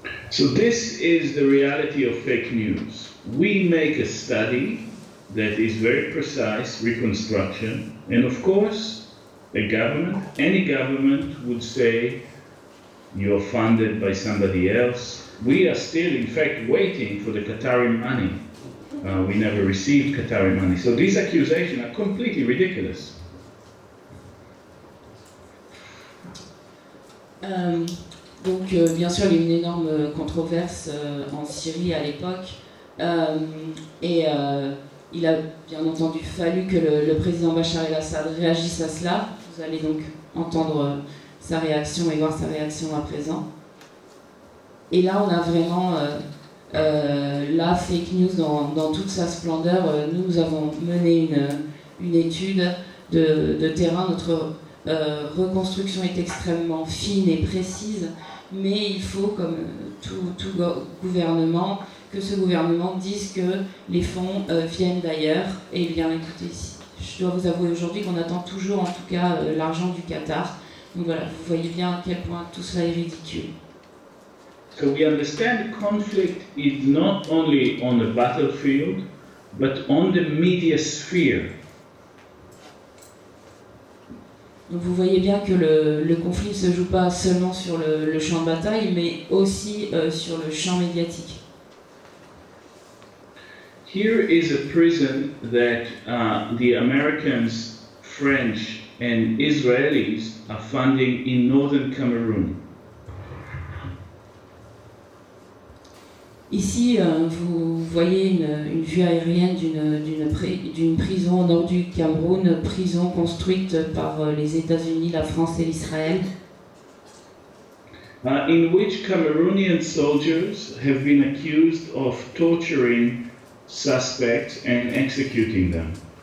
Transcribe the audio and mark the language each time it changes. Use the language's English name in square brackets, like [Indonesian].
[English] So this is the reality of fake news. We make a study that is very precise, reconstruction, and of course, any government would say, you're funded by somebody else. We are still, in fact, waiting for the Qatari money. We never received Qatari money. So these accusations are completely ridiculous. [French] Donc, bien sûr, il y a eu une énorme controverse en Syrie à l'époque. Il a bien entendu fallu que le président Bachar el-Assad réagisse à cela. Vous allez donc entendre sa réaction et voir sa réaction à présent. Et là, on a vraiment la fake news dans toute sa splendeur. Nous avons mené une étude de terrain. Notre reconstruction est extrêmement fine et précise, mais il faut, comme tout gouvernement, que ce gouvernement dise que les fonds viennent d'ailleurs. Et bien, écoutez, je dois vous avouer aujourd'hui qu'on attend toujours, en tout cas, l'argent du Qatar. Donc voilà, vous voyez bien à quel point tout cela est ridicule. [English] So we understand conflict is not only on the battlefield, but on the media sphere. [French] Donc vous voyez bien que le conflit ne se joue pas seulement sur le champ de bataille, mais aussi sur le champ médiatique. [English] Here is a prison that the Americans, French, and Israelis are funding in northern Cameroon. [French] Ici, vous voyez une vue aérienne d'une prison au nord du Cameroun, prison construite par les États-Unis, la France et l'Israël. [English] In which Cameroonian soldiers have been accused of torturing suspects and executing them.